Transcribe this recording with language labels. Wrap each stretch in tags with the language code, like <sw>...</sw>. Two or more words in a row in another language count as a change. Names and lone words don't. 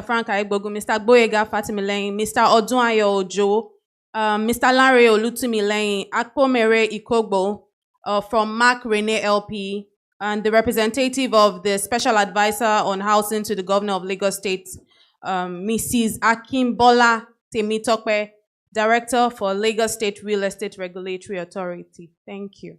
<en>Frank Aigbogu, Mr. Gboyega Fatimileyin, Mr. Odunayo Ojo, Mr. Lanre Olutumileyin, Akpomere Ikogbo from Mark Rene LP, and the representative of the Special Advisor on Housing to the Governor of Lagos State, Mrs. Akimbola Temitope, Director for Lagos State Real Estate Regulatory Authority. Thank you.</en>